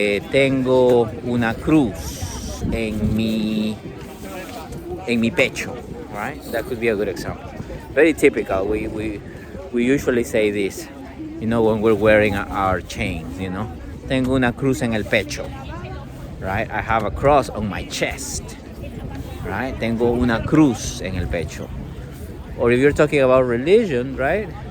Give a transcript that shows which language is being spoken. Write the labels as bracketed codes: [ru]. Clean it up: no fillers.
[es] Tengo una cruz en mi pecho, right? [en] That could be a good example. Very typical. We usually say this, when we're wearing our chains, [es] Tengo una cruz en el pecho, [en] right? I have a cross on my chest, right? [es] Tengo una cruz en el pecho. [en] Or if you're talking about religion, right?